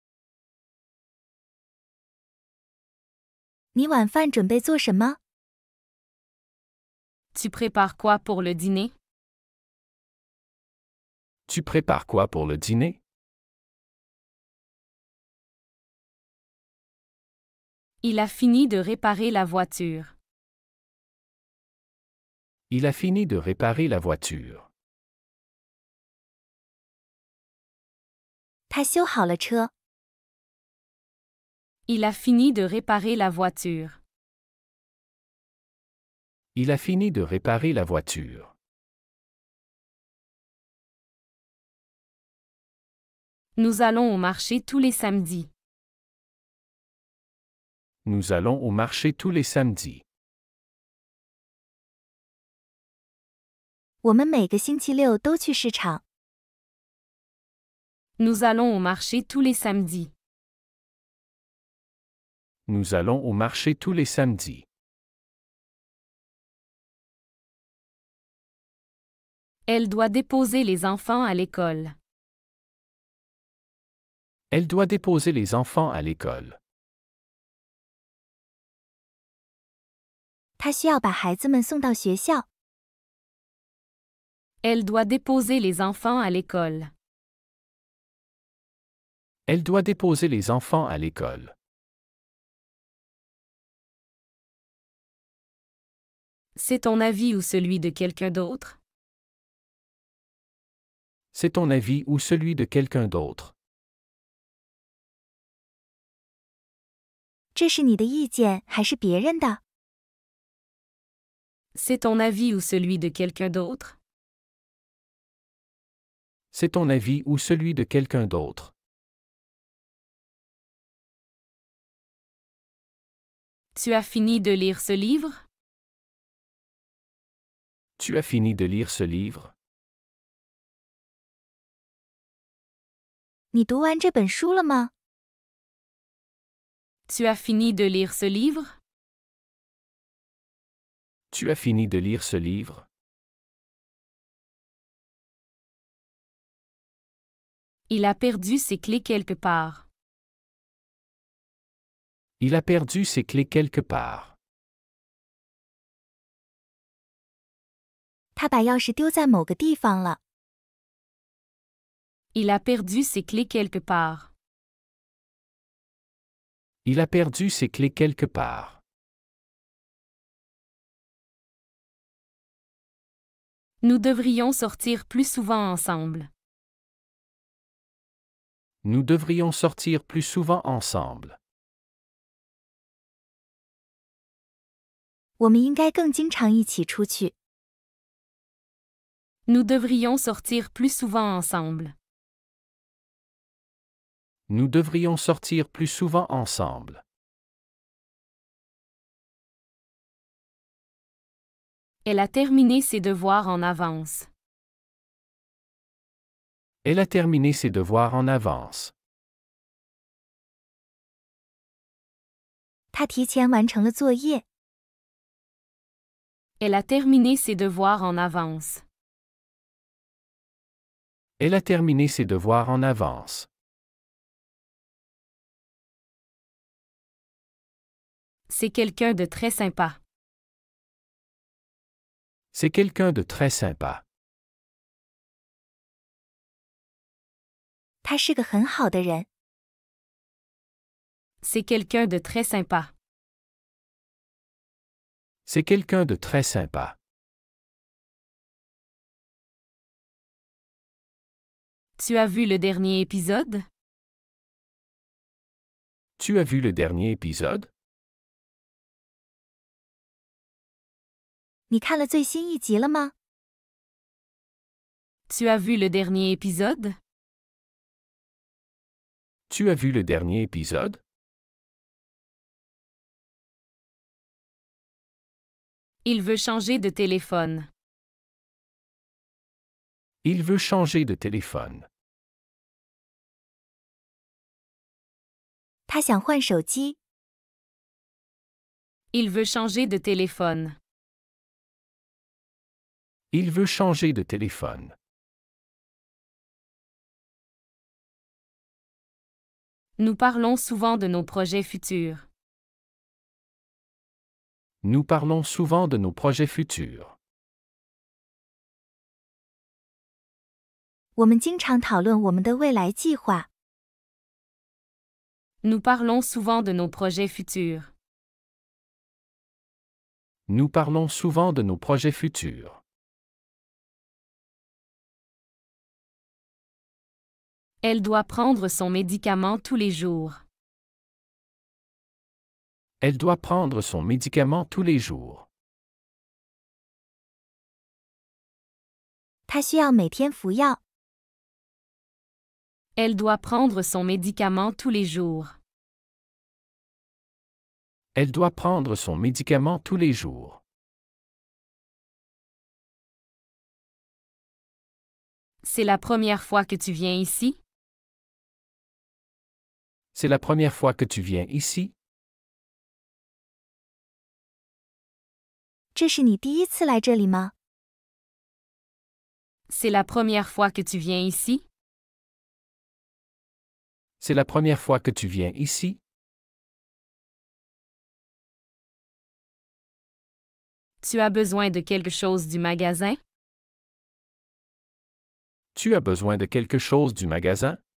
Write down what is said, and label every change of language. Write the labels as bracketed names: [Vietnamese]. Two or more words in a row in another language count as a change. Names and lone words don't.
[Chinese] 你晚饭准备做什么？ [French] Tu prépares quoi pour le dîner? Tu prépares quoi pour le dîner? Il a fini de réparer la voiture. Il a fini de réparer la voiture. [Chinese] 他修好了车。 [French] Il a fini de réparer la voiture. Il a fini de réparer la voiture. Nous allons au marché tous les samedis. Nous allons au marché tous les samedis. [Chinese] 我们每个星期六都去市场。 [French] Nous allons au marché tous les samedis. Nous allons au marché tous les samedis. Elle doit déposer les enfants à l'école. Elle doit déposer les enfants à l'école. [Chinese] 她需要把孩子们送到学校。 [French] Elle doit déposer les enfants à l'école. Elle doit déposer les enfants à l'école. C'est ton avis ou celui de quelqu'un d'autre? C'est ton avis ou celui de quelqu'un d'autre? [Chinese] 这是你的意见还是别人的？ [French] C'est ton avis ou celui de quelqu'un d'autre? C'est ton avis ou celui de quelqu'un d'autre? Tu as fini de lire ce livre? Tu as fini de lire ce livre? [Chinese] 你读完这本书了吗？ [French] Tu as fini de lire ce livre? Tu as fini de lire ce livre? Il a perdu ses clés quelque part. Il a perdu ses clés quelque part. [Chinese] 他把钥匙丢在某个地方了。 [French] Il a perdu ses clés quelque part. Il a perdu ses clés quelque part. Nous devrions sortir plus souvent ensemble. Nous devrions sortir plus souvent ensemble. [Chinese] 我们应该更经常一起出去。 [French] Nous devrions sortir plus souvent ensemble. Nous devrions sortir plus souvent ensemble. Elle a terminé ses devoirs en avance. Elle a terminé ses devoirs en avance. [Chinese] 他提前完成了作业。 [French] Elle a terminé ses devoirs en avance. Elle a terminé ses devoirs en avance. C'est quelqu'un de très sympa. C'est quelqu'un de très sympa. [Chinese] 他是个很好的人。 [French] C'est quelqu'un de très sympa. C'est quelqu'un de très sympa. Tu as vu le dernier épisode? Tu as vu le dernier épisode? [Chinese] 你看了最新一集了吗？ [French] Tu as vu le dernier épisode? Tu as vu le dernier épisode? Il veut changer de téléphone. Il veut changer de téléphone. [Chinese] 他想换手机。 [French] Il veut changer de téléphone. Il veut changer de téléphone. Nous parlons souvent de nos projets futurs. Nous parlons souvent de nos projets futurs. [Chinese] 我们经常讨论我们的未来计划。 [French] Nous parlons souvent de nos projets futurs. Nous parlons souvent de nos projets futurs. Elle doit prendre son médicament tous les jours. Elle doit prendre son médicament tous les jours. [Chinese] 他需要每天服药。 [French] Elle doit prendre son médicament tous les jours. Elle doit prendre son médicament tous les jours. C'est la première fois que tu viens ici? C'est la première fois que tu viens ici? [Chinese] 这是你第一次来这里吗？ [French] C'est la première fois que tu viens ici? C'est la première fois que tu viens ici? Tu as besoin de quelque chose du magasin? Tu as besoin de quelque chose du magasin?